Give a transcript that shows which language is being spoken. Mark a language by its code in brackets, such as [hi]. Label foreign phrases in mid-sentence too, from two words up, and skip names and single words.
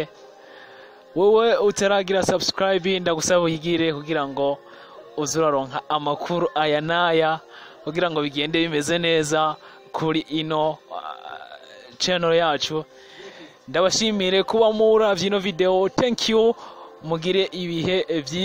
[rn] Wowe utaragira subscribe ndagusaba uyigire kugira ngo uzuraronka amakuru aya naya, kugira ngo bigende bimeze neza kuri ino channel yacu. Ndabashimire kuba muravye ino video. [en] Thank you, [rn] mugire ibihe vyiza.